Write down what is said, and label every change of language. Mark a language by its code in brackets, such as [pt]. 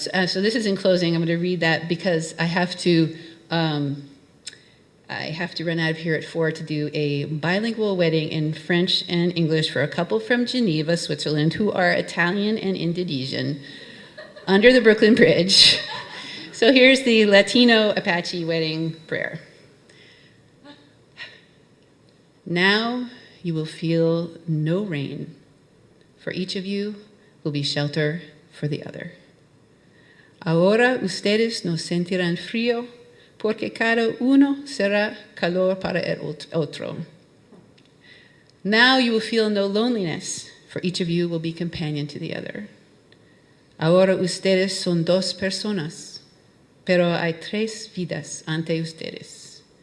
[en] So this is in closing. I'm going to read that because I have to run out of here at 4 to do a bilingual wedding in French and English for a couple from Geneva, Switzerland, who are Italian and Indonesian, under the Brooklyn Bridge. So here's the Latino Apache wedding prayer. Now you will feel no rain, for each of you will be shelter for the other. [es] Ahora ustedes no sentirán frío, porque cada uno será calor para el otro. [en] Now you will feel no loneliness, for each of you will be companion to the other. [es] Ahora ustedes son dos personas, pero hay tres vidas ante ustedes.